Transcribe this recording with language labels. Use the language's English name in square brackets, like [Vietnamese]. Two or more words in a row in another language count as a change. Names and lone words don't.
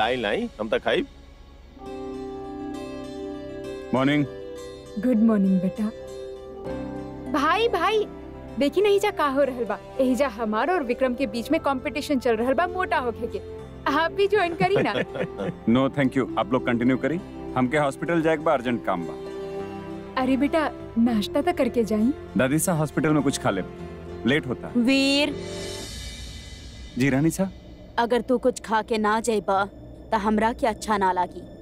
[Bhojpuri] लाई लाई हम तक खाई। मॉर्निंग। [English] Good morning beta. [Bhojpuri] भाई भाई देखी नहीं जा का हो रहल बा, यही जा हमार और विक्रम के बीच में कंपटीशन चल रहल बा मोटा होके के। आप भी ज्वाइन करी ना। [English] No thank you, [Bhojpuri] आप लोग कंटिन्यू करी, हमके हॉस्पिटल जाए बा, अर्जेंट काम बा। अरे बेटा नाश्ता तो करके जाई। दादी साहब हॉस्पिटल में कुछ खा ले, लेट होता। वीर, जी रानी साहब। अगर तू कुछ खा के ना जाइबा तो हमरा के अच्छा ना लागी।